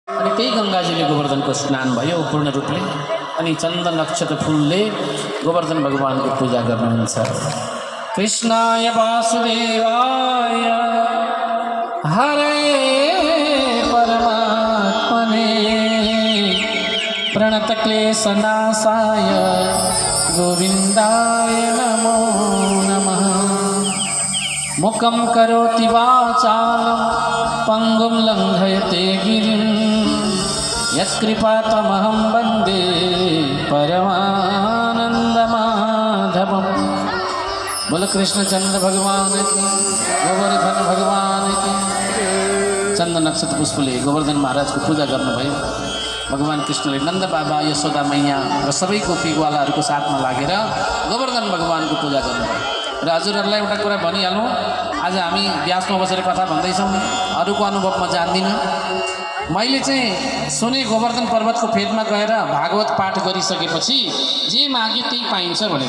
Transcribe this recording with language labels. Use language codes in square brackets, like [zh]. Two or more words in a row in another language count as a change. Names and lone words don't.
[ne] अनि त्यही गङ्गाजीले गोवर्धनको स्नान भयो पूर्ण रूपले। अनि चन्दन अक्षत फुलले गोवर्धन भगवानको पूजा गर्नुहुन्छ। [sa] कृष्णाय वासुदेवाय हरे परमात्मने प्रणतक्लेशनाशाय गोविन्दाय नमो नमः। मुखं करोति वाचालं पंगुं लंघयते गिरिं यत्कृपातमहं वन्दे परमानन्दमाधवम्। [hi] बोलो कृष्णचंद्र भगवान की, गोवर्धन भगवान की। [ne] चंदन नक्षत्र पुष्पले गोवर्धन महाराज को पूजा गर्नुभयो। भगवान कृष्णले नंद बाबा यशोदा मैया र सबै गोपीग्वालाहरूको साथमा लागेर गोवर्धन भगवानको पूजा गर्नुभयो। र हजुरहरूलाई एउटा कुरा भनिहालौँ, आज हामी व्यासमा बसेर कथा भन्दैछौँ, अरूको अनुभव म जान्दिनँ। मैले चाहिँ सुने गोवर्धन पर्वतको फेदमा गएर भागवत पाठ गरिसकेपछि जे मागे त्यही पाइन्छ भनेर।